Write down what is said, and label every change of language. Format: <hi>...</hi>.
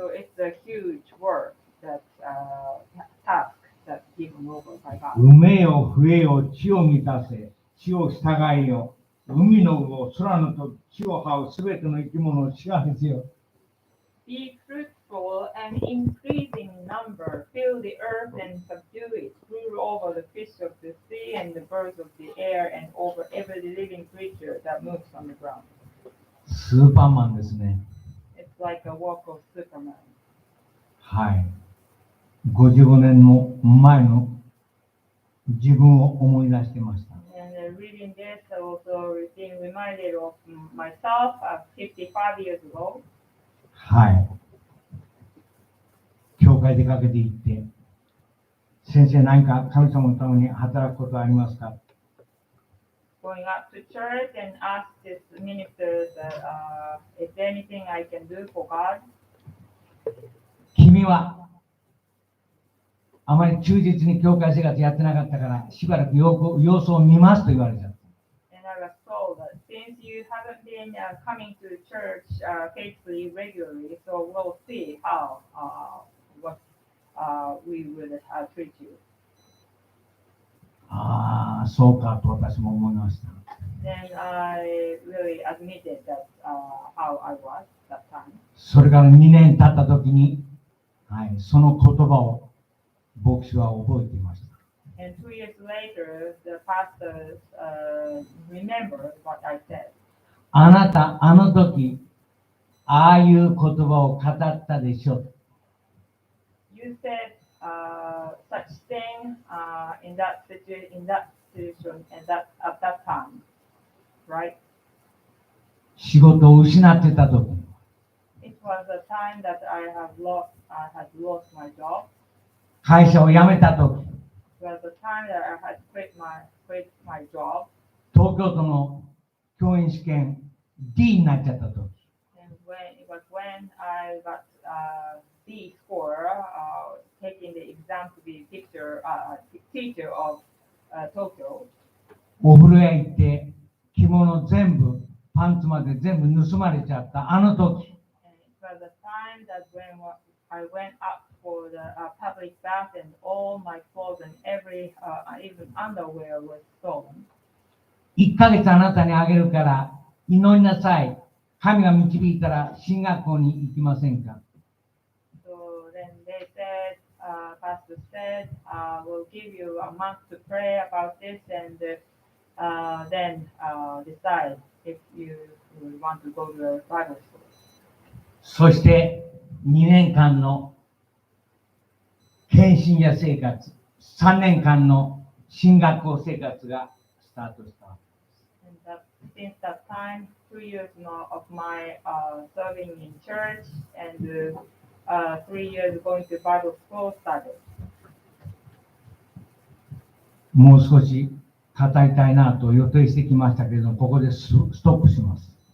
<en>So it's a huge work that task that's given over by God.</en> <ja>産めよ、増えよ、地を満たせ、地を従いよ、海の魚、空の鳥、地を這うすべての生き物を支配せよ。</ja> <en>Be fruitful and increase in number, fill the earth and subdue it, rule over the fish of the sea and the birds of the air, and over every living creature that moves on the ground.</en> <ja>スーパーマンですね。</ja> <en>It's like a work of Superman.</en> <ja>はい。 55年も前の自分を思い出してました。</ja> <en>And reading this, I also being reminded of myself 55 years ago.</en> <ja>はい。教会出かけて行って、先生何か神様のために働くことはありますか？</ja> <en>Going up to church and ask this minister that is there anything I can do for God?</en> <ja>君はあまり忠実に教会生活やってなかったからしばらく様子を見ますと言われちゃった。</ja> <en>And I was told that since you haven't been coming to church faithfully regularly, so we'll see how what we will treat you.</en> <ja>ああ、そうかと私も思いました。</ja> <en>Then I really admitted that how I was that time.</en> <ja>それから2年経った時に、はい、その言葉を牧師は覚えていました。</ja> <en>And 2 years later, the pastors remembered what I said.</en> <ja>あなた、あの時、ああいう言葉を語ったでしょ。</ja> <en>You said such thing in that situation and at that time, right?</en> <ja>仕事を失ってた時。</ja> <en>It was a time that I had lost my job.</en> <ja>会社を辞めた時。</ja> <en>It was a time that I had quit my job.</en> <ja>東京都の教員試験 D になっちゃった時。</ja> <en>And when I got D score, taking the exam to be teacher of Tokyo.</en> <ja>お風呂屋行って着物全部パンツまで全部盗まれちゃったあの時。</ja> <en>And it was a time that when I went up for the public bath and all my clothes and every even underwear was stolen.</en> <ja>1ヶ月あなたにあげるから祈りなさい。神が導いたら進学校に行きませんか？</ja> <en>So then they said, Pastor said, we'll give you a month to pray about this and then decide if you want to go to the Bible school.</en> <ja>そして2年間の献身者生活、3年間の進学校生活がスタートした。</ja> <en>And since that time, 2 years of my serving in church and 3 years going to Bible school started.</en> <ja>もう少し語りたいなと予定してきましたけれども、ここでストップします。</ja>